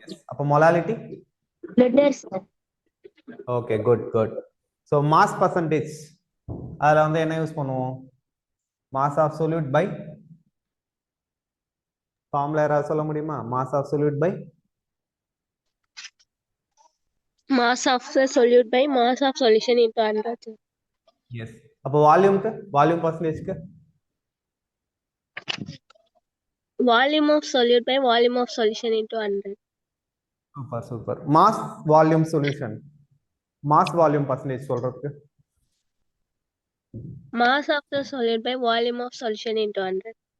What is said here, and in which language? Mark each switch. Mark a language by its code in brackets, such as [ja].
[ta] அப்ப molality [en] Litres. Okay, good good. [ta] So mass percentage, அதில் வந்து என்ன யூஸ் பண்ணுவோம்? Mass of solute by formula யாராவது சொல்ல முடியுமா? Mass of solute by [en] Mass of the solute by mass of solution into 100. Yes. [ta] அப்போ வால்யூம்க்கு, volume பர்சன்டேஜ்க்கு [en] Volume of solute by volume of solution into 100. Super super. [ta] Mass volume solution, mass volume percentage சொல்றதுக்கு [en] Mass of the solute by volume of solution into 100.